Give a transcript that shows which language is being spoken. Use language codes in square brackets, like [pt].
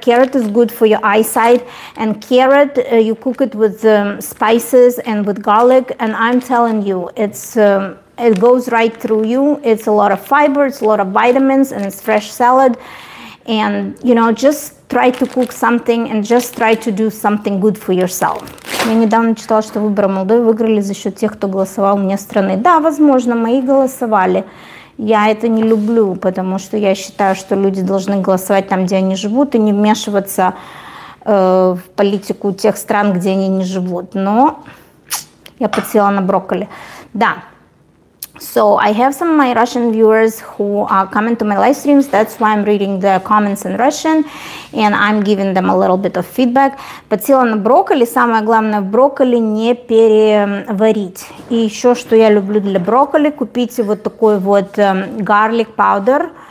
[en] Carrot is good for your eyesight, and carrot you cook it with spices and with garlic, and I'm telling you, it goes right through you. It's a lot of fiber, it's a lot of vitamins, and it's fresh salad. And you know, just try to cook something and just try to do something good for yourself. [ru] Я недавно читала, что выборы Молдовы выиграли за счет тех, кто голосовал вне страны. Да, возможно, мои голосовали. Я это не люблю, потому что я считаю, что люди должны голосовать там, где они живут, и не вмешиваться в политику тех стран, где они не живут. Но я подсела на брокколи. Да. [en] So I have some of my Russian viewers who are coming to my live streams. That's why I'm reading the comments in Russian, and I'm giving them a little bit of feedback. [ru] Подсела на брокколи. Самое главное в брокколи не переварить. И еще, что я люблю для брокколи, купите вот такой вот garlic powder.